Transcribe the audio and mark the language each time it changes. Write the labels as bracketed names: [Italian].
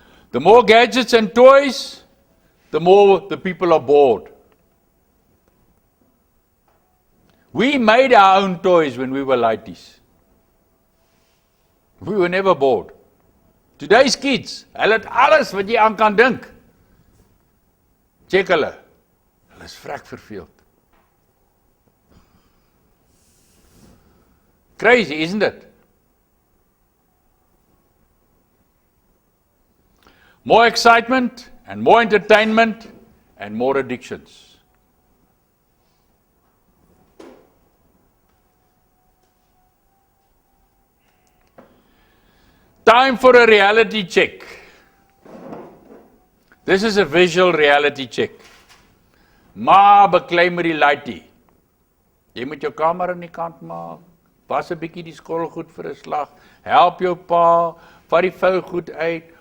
[English] The more gadgets and toys, the more the people are bored. We made our own toys when we were lighties. We were never bored. Today's kids, [Afrikaans] hulle het alles wat jy aan kan dink. Check hulle. Hulle is vrek verveeld. [English] Crazy, isn't it? More excitement and more entertainment and more addictions. Time for a reality check. This is a visual reality check. [Afrikaans] Ma beklei met die lightie. Jy moet jou kamer aan die kant maak. Was 'n bietjie die skottelgoed vir 'n slag. Help jou pa, vat die vuil goed uit.